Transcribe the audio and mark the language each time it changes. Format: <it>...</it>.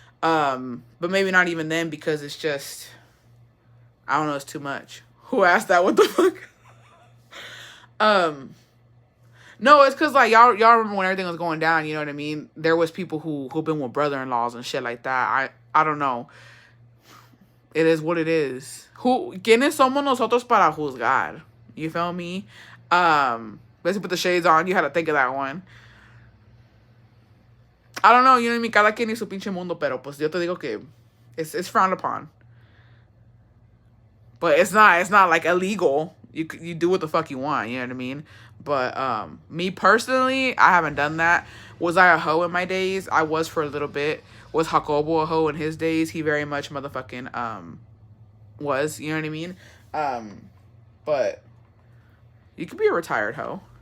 <en>But maybe not even then, because it's just, I don't know, it's too much. Who asked that? What the fuck? No, it's because, like, y'all remember when everything was going down, you know what I mean? There was people who've been with brother-in-laws and shit like that. I don't know. It is what it is.</en> <es>¿Quiénes somos nosotros para juzgar?</es> <en>You feel me? Let's put the shades on. You had to think of that one. I don't know, you know what I mean?</en> <es>Cada quien y su pinche mundo, pero pues yo te digo que</es> <en>it's frowned upon. But it's not like illegal. You do what the fuck you want, you know what I mean? But me personally, I haven't done that. Was I a hoe in my days? I was for a little bit. Was Jacobo a hoe in his days? He very much motherfucking was, you know what I mean? But you could be a retired hoe.</en>